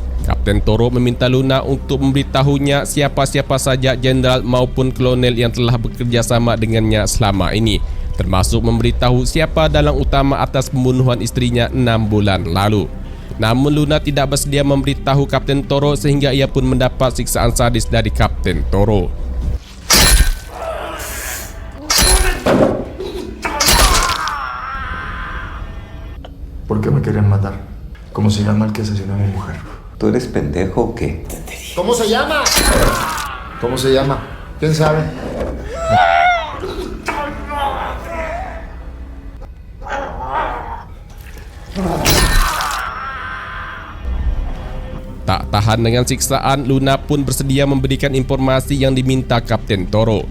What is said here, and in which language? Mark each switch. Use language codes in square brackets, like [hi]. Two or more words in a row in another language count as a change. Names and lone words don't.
[id] Kapten Toro meminta Luna untuk memberitahunya siapa-siapa saja jenderal maupun kolonel yang telah bekerja sama dengannya selama ini, termasuk memberitahu siapa dalang utama atas pembunuhan istrinya 6 bulan lalu. Namun Luna tidak bersedia memberitahu Kapten Toro sehingga ia pun mendapat siksaan sadis dari Kapten Toro. [es] ¿Por qué me querían matar? ¿Cómo se llama el que asesinó a mi mujer? ¿Tú eres pendejo o qué? ¿Cómo se llama? ¿Cómo se llama? ¿Quién sabe? [id] Tak tahan dengan siksaan, Luna pun bersedia memberikan informasi yang diminta Kapten Toro.